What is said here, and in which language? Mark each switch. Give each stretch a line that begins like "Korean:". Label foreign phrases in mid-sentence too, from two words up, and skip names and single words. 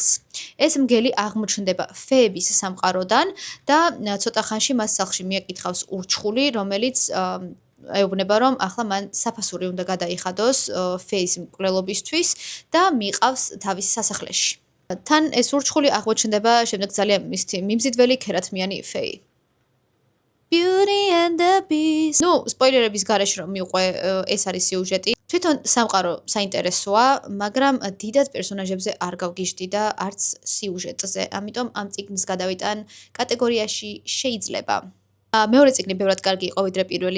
Georgian: ეს მგელი აღმოჩნდება ფეების სამყაროდან და ცოტა ხანში მას სახლში მიაკითხავს ურჩხული, რომელიც ეუბნება, რომ ახლა მან საფასური უნდა გადაიხადოს ფეის მკვლელობისთვის და მიყავს თავის სასახლეში. თან ეს ურჩხული აღმოჩნდება შემდეგ ძალიან მიმზიდველი ქერათმიანი ფეი.
English: Beauty and the Beast.
Georgian: სპოილერების გარეშე რომ მიყვე, ეს არის სიუჟეტი. თვითონ სამყარო საინტერესოა, მაგრამ დიდად პერსონაჟებზე არ გავგიჟდი და არც სიუჟეტზე. ამიტომ ამ წიგნს გადავიტან კატეგორიაში შეიძლება. მეორე წიგნი ბევრად კარგი იყო ვიდრე პირველი.